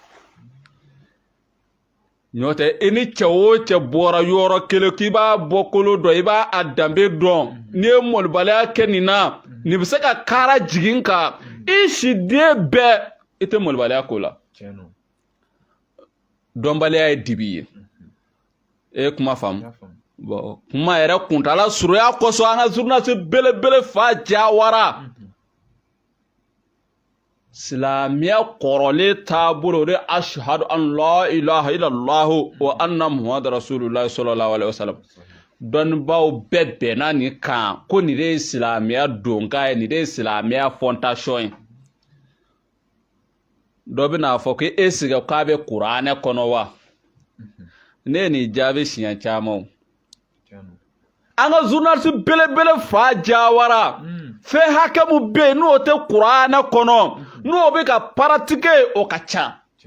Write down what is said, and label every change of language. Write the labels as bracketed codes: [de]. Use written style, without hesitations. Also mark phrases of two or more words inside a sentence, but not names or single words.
[bm] ɲɔtɛ i ni cɛ o cɛ bɔra yɔrɔ kelen k'i b'a bɔkolo dɔn i b'a a danbe dɔn n'i ye mɔlibaliya kɛ nin na nin bɛ se ka kaara jigin kan i siden bɛɛ i tɛ mɔlibaliya ko la dɔnbaliya ye dibi ye e kuma faamu bon kuma yɛrɛ kuntala surunya kosɔn an ka journaliste belebele fa Jawara silamɛya kɔrɔlen taabolo de [ar] أشهد أن لا إله إلا الله وأن محمدا رسول الله صلى الله عليه وسلم [bm] dɔnnibaaw bɛɛ bɛnna nin kan ko nin de ye silamɛya donkan ye nin de ye silamɛya fondation ye dɔ bɛna fɔ ko e sigi k'a bɛ kuranɛ kɔnɔ wa ne ye nin jaabi siɲɛ caman an ka journaliste belebele fa Jawara fɛn hakɛ mun bɛ yen n'o tɛ kuranɛ kɔnɔ n'o bɛ ka paratike o ka ca